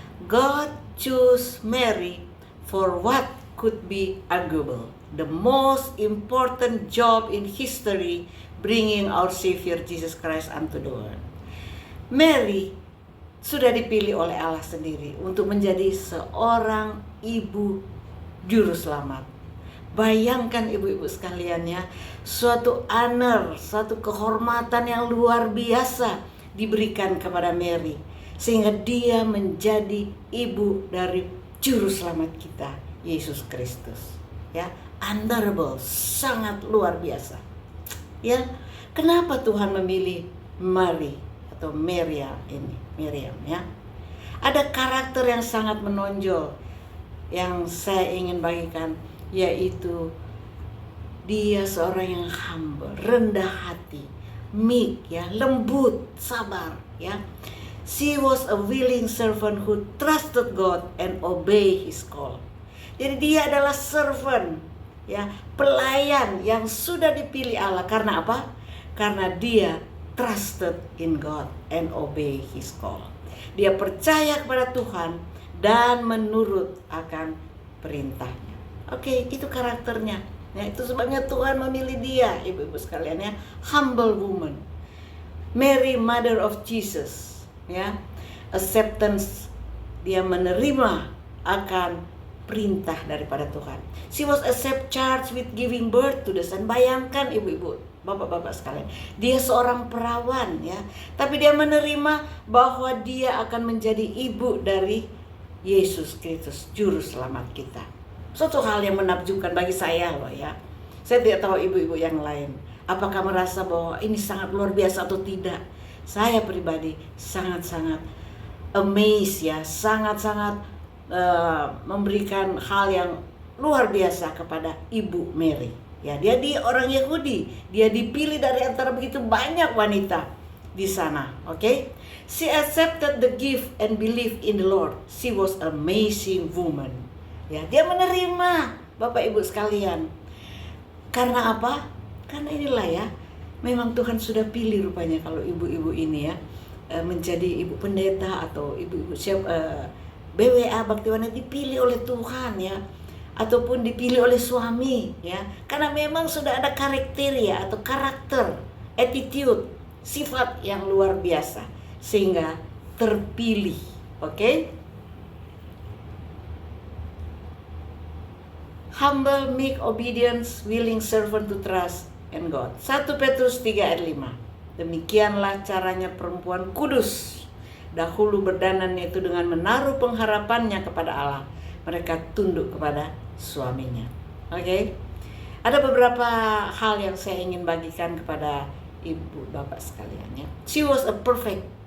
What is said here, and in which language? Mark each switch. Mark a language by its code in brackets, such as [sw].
[en] God chose Mary for what could be arguable, the most important job in history, bringing our Savior Jesus Christ unto the world. [id] Mary sudah dipilih oleh Allah sendiri untuk menjadi seorang ibu juru selamat. Bayangkan ibu-ibu sekalian ya, suatu honor, suatu kehormatan yang luar biasa diberikan kepada Mary, sehingga dia menjadi ibu dari juru selamat kita, Yesus Kristus. Ya, honorable, sangat luar biasa. Ya, kenapa Tuhan memilih Mary atau Miriam ya? Ada karakter yang sangat menonjol yang saya ingin bagikan, yaitu dia seorang yang humble, rendah hati, meek ya, lembut, sabar ya. [en] She was a willing servant who trusted God and obey His call. [id] Jadi dia adalah servant ya, pelayan yang sudah dipilih Allah. Karena apa? Karena dia [en] trusted in God and obey His call. [id] Dia percaya kepada Tuhan dan menurut akan perintahnya. Oke, itu karakternya. Ya, itu sebabnya Tuhan memilih dia, ibu-ibu sekalian ya, [en] humble woman. [id] Mary, mother of Jesus, ya. Acceptance, dia menerima akan perintah daripada Tuhan. [en] She was charged with giving birth to the son. [id] Bayangkan ibu-ibu, bapak-bapak sekalian, dia seorang perawan ya, tapi dia menerima bahwa dia akan menjadi ibu dari Yesus Kristus, juru selamat kita. Suatu hal yang menakjubkan bagi saya loh ya. Saya tidak tahu ibu-ibu yang lain apakah merasa bahwa ini sangat luar biasa atau tidak. saya pribadi sangat-sangat amazed ya, sangat-sangat memberikan hal yang luar biasa kepada Ibu Mary. Ya, dia orang Yahudi, dia dipilih dari antara begitu banyak wanita di sana. Okay? [en] She accepted the gift and believed in the Lord. She was an amazing woman. [id] Ya, dia menerima, Bapak Ibu sekalian. Karena apa? Karena inilah ya, memang Tuhan sudah pilih rupanya kalau ibu-ibu ini ya menjadi ibu pendeta atau ibu-ibu BWA Bhaktiwana dipilih oleh Tuhan ya, ataupun dipilih oleh suami ya, karena memang sudah ada kriteria atau karakter, attitude, sifat yang luar biasa sehingga terpilih. Oke? [en] Humble, meek, obedience, willing servant to trust in God. [id] 1 Petrus 3 ayat 5. Demikianlah caranya perempuan kudus. Dahulu berdanannya itu dengan menaruh pengharapannya kepada Allah. Mereka tunduk kepada suaminya. Oke? Ada beberapa hal yang saya ingin bagikan kepada ibu bapak sekalian ya. [en] She was a perfect.